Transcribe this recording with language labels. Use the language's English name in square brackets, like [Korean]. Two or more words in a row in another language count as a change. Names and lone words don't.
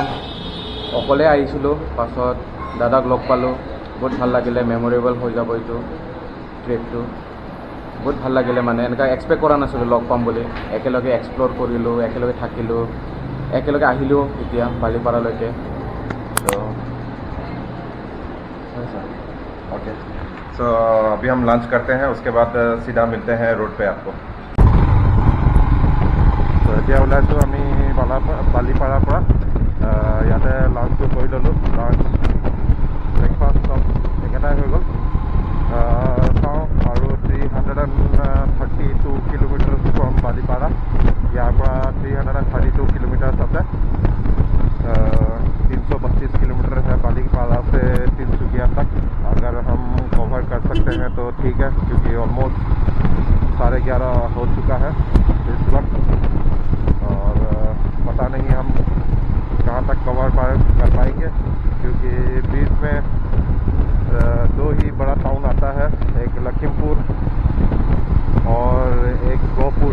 [Assamese] অকলে আহিছিলোঁ, পাছত দাদাক লগ পালোঁ, বহুত ভাল লাগিলে। মেমৰেবল হৈ যাব এইটো ট্ৰিপটো, বহুত ভাল লাগিলে। মানে এনেকুৱা এক্সপেক্ট কৰা নাছিলোঁ লগ পাম বুলি। একেলগে এক্সপ্ল'ৰ কৰিলোঁ, একেলগে থাকিলোঁ, একেলগে আহিলোঁ এতিয়া বালিপাৰালৈকে। [English] okay, so [Hindi] अभी हम लंच करते हैं, उसके बाद सीधा मिलते हैं रोड पे आपको। [Assamese] तो এতিয়া ওলাইছোঁ আমি বালিপাৰাৰ পৰা। ইয়াতে লাঞ্চটো কৰি ল'লোঁ। [English] lunch breakfast [Assamese] চব একেটাই হৈ গ'ল। চাওঁ আৰু 332 [English] kilometres from [Assamese] বালিপাৰা। ইয়াৰ পৰা 332 किलोमीटर्स আছে। [Hindi] 332 किलोमीटर है बालीपाड़ा से तिनसुकिया तक। अगर हम कवर कर सकते हैं तो ठीक है, क्योंकि ऑलमोस्ट 11:30 हो चुका है इस वक्त, और पता नहीं हम कहाँ तक कवर कर पाएंगे, क्योंकि बीच में 2 ही बड़ा टाउन आता है, एक लखीमपुर और एक गोहपुर।